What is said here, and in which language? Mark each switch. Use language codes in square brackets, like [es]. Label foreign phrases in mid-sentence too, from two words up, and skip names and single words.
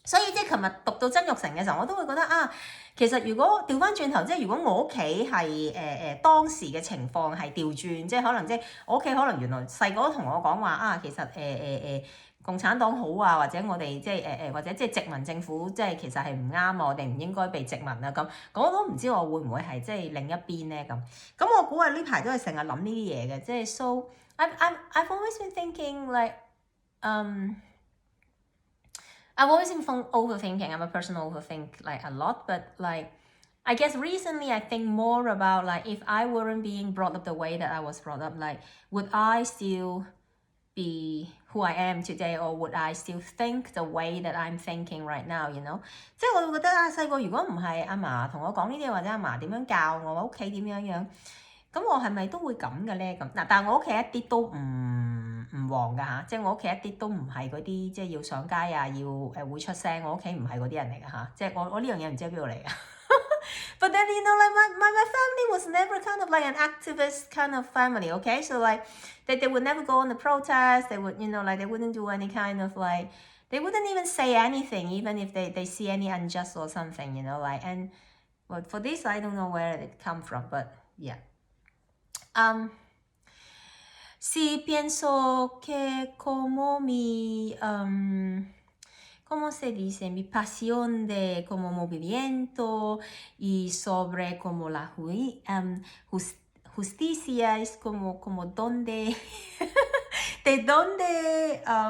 [yue] 所以即係琴日讀到曾鈺成嘅時候，我都會覺得啊，其實如果調翻轉頭，即係如果我屋企係當時嘅情況係調轉，即係可能即係我屋企可能原來細個都同我講話啊，其實共產黨好啊，或者我哋即係或者即係殖民政府即係其實係唔啱啊，我哋唔應該被殖民啊咁，我都唔知我會唔會係即係另一邊咧咁。咁我估啊呢排都係成日諗呢啲嘢嘅，即係 [en] so I've always been thinking like I've always been overthinking. I'm a person who overthink like a lot, but like I guess recently I think more about like if I weren't being brought up the way that I was brought up, like would I still be who I am today, or would I still think the way that I'm thinking right now, you know? [yue] 即係我會覺得啊，細個如果唔係阿嫲同我講呢啲，或者阿嫲點樣教我，屋企點樣樣，咁我係咪都會咁嘅咧？咁嗱，但係我屋企一啲都唔黃㗎嚇，即係我屋企一啲都唔係嗰啲即係要上街啊，要會出聲，我屋企唔係嗰啲人嚟㗎嚇，即係我呢樣嘢唔知喺邊度嚟㗎。 [en] But then you know like my family was never kind of like an activist kind of family, okay? So like they would never go on the protest, they would, you know, like they wouldn't do any kind of like, they wouldn't even say anything, even if they see any unjust or something, you know, like, and well, for this I don't know where it come from, but yeah. [es] Sí pienso que como ¿cómo se dice? Mi pasión de como movimiento y sobre como la justicia es como donde, de dónde,